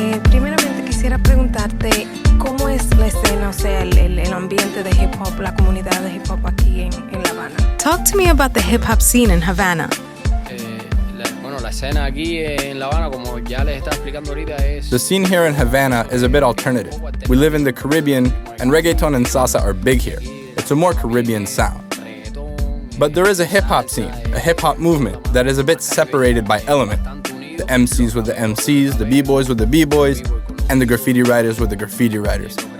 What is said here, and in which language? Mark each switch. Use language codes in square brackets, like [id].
[es] Primeramente quisiera preguntarte cómo es la escena, o sea, el ambiente de hip hop, la comunidad de hip hop aquí en La Habana. [en] Talk to me about the hip hop scene in Havana. [es] La escena aquí en La Habana, como ya les estaba explicando ahorita, es... [en] The scene here in Havana is a bit alternative. We live in the Caribbean, and reggaeton and salsa are big here. It's a more Caribbean sound. But there is a hip-hop scene, a hip-hop movement that is a bit separated by element. The MCs with the MCs, the B-boys with the B-boys, and the graffiti writers with the graffiti writers.